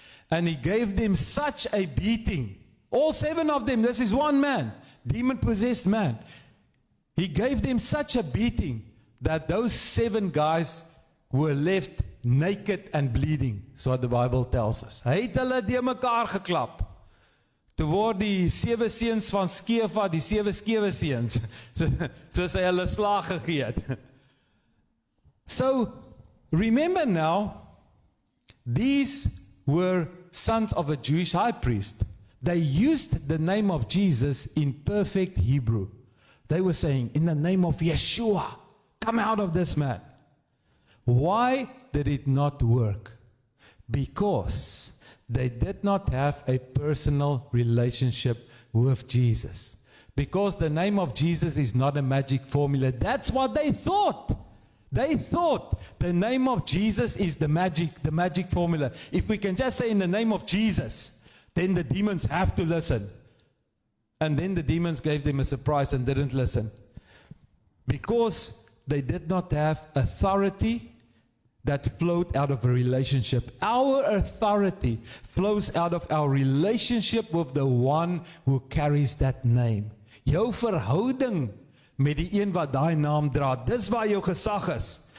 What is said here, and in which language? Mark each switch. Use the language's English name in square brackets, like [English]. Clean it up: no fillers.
[English] And he gave them such a beating. All 7 of them, this is one man, demon-possessed man. He gave them such a beating that those 7 guys were left naked and bleeding. That's what the Bible tells us. [Afrikaans] Hy het hulle die mekaar geklap. Toe word die 7 seuns van Skeva, die 7 skewe seuns, soos hy hulle slag gegee het. [English] So, remember now, these were sons of a Jewish high priest. They used the name of Jesus in perfect Hebrew. They were saying, in the name of Yeshua, come out of this man. Why did it not work? Because they did not have a personal relationship with Jesus. Because the name of Jesus is not a magic formula. That's what they thought. They thought the name of Jesus is the magic formula. If we can just say in the name of Jesus, then the demons have to listen. And then the demons gave them a surprise and didn't listen. Because they did not have authority that flowed out of a relationship. Our authority flows out of our relationship with the one who carries that name. [Afrikaans] Jou verhouding met die een wat daai naam dra, dis waar jou gesag is.